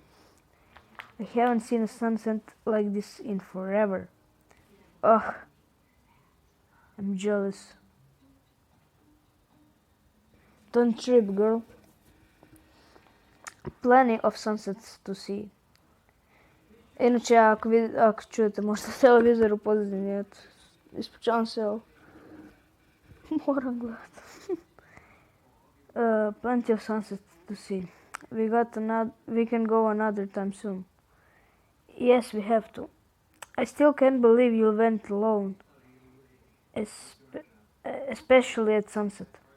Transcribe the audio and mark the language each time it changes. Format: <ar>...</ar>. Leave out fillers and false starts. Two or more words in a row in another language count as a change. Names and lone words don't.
<en>I haven't seen a sunset like this in forever. Ugh, I'm jealous. Don't trip, girl. Plenty of sunsets to see.</en> <hr>Inače, ako čujete možda televizor u pozadini, ispričavam se, ali moram gledati.</hr> <en>Plenty of sunsets to see. We can go another time soon. Yes, we have to. I still can't believe you went alone. Especially at sunset.</en>